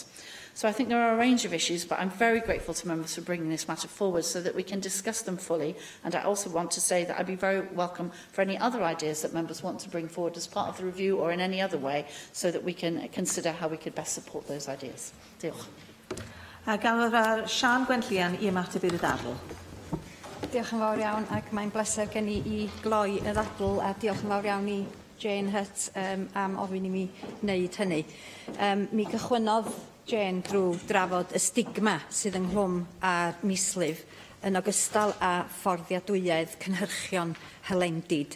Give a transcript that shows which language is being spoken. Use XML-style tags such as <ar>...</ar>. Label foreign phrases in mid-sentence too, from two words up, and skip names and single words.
<en>So I think there are a range of issues, but I'm very grateful to members for bringing this matter forward so that we can discuss them fully. And I also want to say that I'd be very welcome for any other ideas that members want to bring forward as part of the review or in any other way, so that we can consider how we could best support those ideas.</en> <cy>Diolch. Gael Sian Gwenllian I ymateb i'r ddadl. Diolch yn fawr iawn, ac mae'n bleser gen I gloi y ddadl, a diolch yn fawr iawn I Jane Hutt am ofyn I mi wneud hynny. Mi gychwynodd Jane drwy drafod y stigma sydd ynghlwm â'r mislif yn ogystal â fforddiadwyedd cynhyrchion hylendid.</cy>